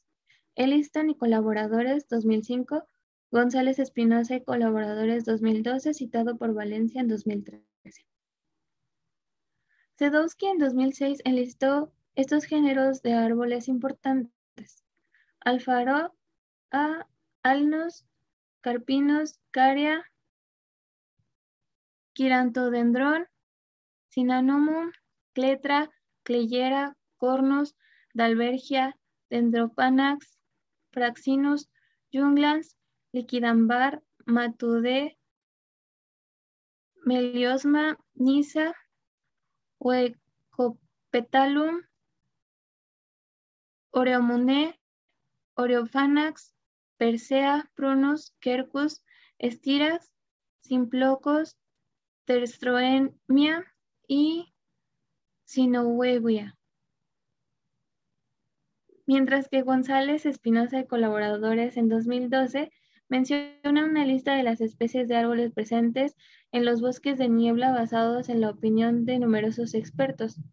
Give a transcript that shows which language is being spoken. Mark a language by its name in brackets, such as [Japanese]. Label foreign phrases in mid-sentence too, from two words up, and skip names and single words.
[Spanish] Elliston y colaboradores 2005, González Espinosa y colaboradores 2012, citado por Valencia en 2013. Sadowski en 2006 enlistó estos géneros de árboles importantes: Alfaro, Alnus, Carpinus, Caria, Quirantodendron, Cinnamomum, Cletra, Cleyera, Cornus, Dalbergia, Dendropanax, Fraxinus, Junglans, Liquidambar, Matude, Meliosma, Nisa, Oecopetalum, Oreomune, Oreophanax, Persea, Prunus, Quercus, Estiras, Simplocos, Terstroemia y Sinohuevia. Mientras que González Espinosa y colaboradores en 2012 menciona una lista de las especies de árboles presentes en los bosques de niebla basados en la opinión de numerosos expertos.